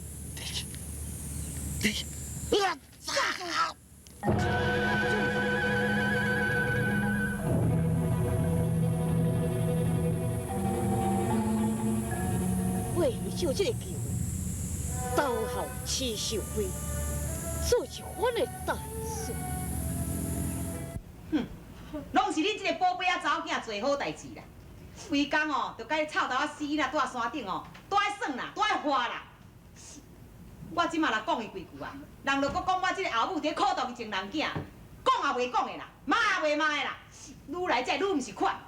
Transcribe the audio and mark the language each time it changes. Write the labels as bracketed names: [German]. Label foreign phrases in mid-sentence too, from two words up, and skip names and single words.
[Min Nan Chinese] 为你就这个机会，投效齐秀辉，做一番的大事。哼，拢是你这个宝贝仔查某囝做好代志啦。规工哦，就甲你臭头仔死啦，住在山顶哦，都爱耍啦，都爱花啦。我即马若讲伊几句啊，人就搁讲我即个后母伫苦毒情人囝，讲也袂讲的啦，骂也袂骂的啦，愈来才愈毋是款。